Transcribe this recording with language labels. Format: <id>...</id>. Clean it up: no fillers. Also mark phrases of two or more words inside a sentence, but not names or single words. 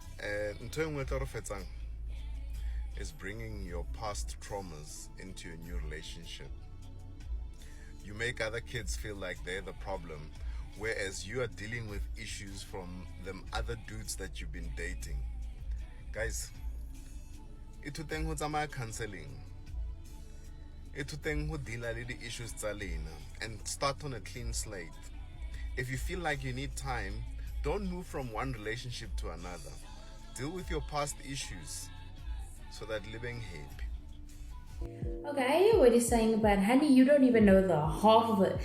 <en>Is bringing your past traumas into a new relationship. You make other kids feel like they're the problem, whereas you are dealing with issues from them other dudes that you've been dating.</en> <st>Guys, itu teng ho tsamaya counseling. Itu teng ho deala le di issues tsa lena</st> <en>and start on a clean slate. If you feel like you need time, don't move from one relationship to another. Deal with your past issues so that living happy. Okay, I hear what you're saying about, honey, you don't even know the half of it.</en>